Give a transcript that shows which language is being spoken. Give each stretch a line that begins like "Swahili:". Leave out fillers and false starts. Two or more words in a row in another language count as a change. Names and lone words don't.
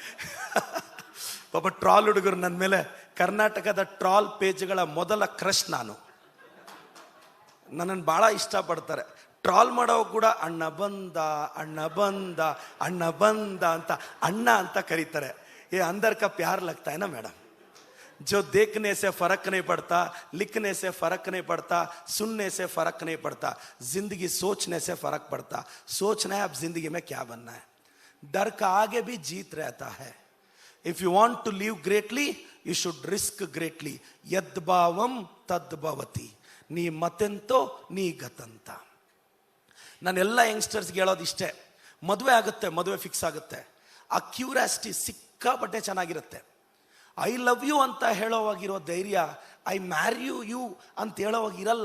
Kannada: ಪಾಪ ಟ್ರಾಲ್ ಹುಡುಗರು ನನ್ನ ಮೇಲೆ, ಕರ್ನಾಟಕದ ಟ್ರಾಲ್ ಪೇಜ್ಗಳ ಮೊದಲ ಕ್ರಶ್ ನಾನು. ನನ್ನನ್ನು ಭಾಳ ಇಷ್ಟಪಡ್ತಾರೆ. ಟ್ರಾಲ್ ಮಾಡೋ ಕೂಡ ಅಣ್ಣ ಬಂದ ಅಣ್ಣ ಬಂದ ಅಣ್ಣ ಬಂದ ಅಂತ ಅಣ್ಣ ಅಂತ ಕರೀತಾರೆ.
Hindi: ये अंदर का प्यार लगता है ना मैडम, जो देखने से फर्क नहीं पड़ता, लिखने से फर्क नहीं पड़ता, सुनने से फर्क नहीं पड़ता, जिंदगी सोचने से फर्क पड़ता. सोचना है अब जिंदगी में क्या बनना है. डर का आगे भी जीत रहता है.
English: If you want to live greatly, you should risk greatly.
Sanskrit: ಯದ್ಭಾವಂ ತದ್ಭವತಿ. ನೀ ಮತೆಂತೋ ನೀ ಗತಂತ.
Kannada: ನಾನೆಲ್ಲ ಯಂಗ್ಸ್ಟರ್ಸ್ಗೆ ಹೇಳೋದು ಇಷ್ಟೇ, ಮದುವೆ ಆಗುತ್ತೆ, ಮದುವೆ ಫಿಕ್ಸ್ ಆಗುತ್ತೆ, ಆ ಕ್ಯೂರಿಯಾಸಿಟಿ ಸಿಕ್ಕಾಪಟ್ಟೆ ಚೆನ್ನಾಗಿರುತ್ತೆ.
English: I love you
Kannada: ಅಂತ ಹೇಳೋವಾಗಿರೋ ಧೈರ್ಯ
English: I marry you
Kannada: ಅಂತ ಹೇಳೋವಾಗಿರಲ್ಲ.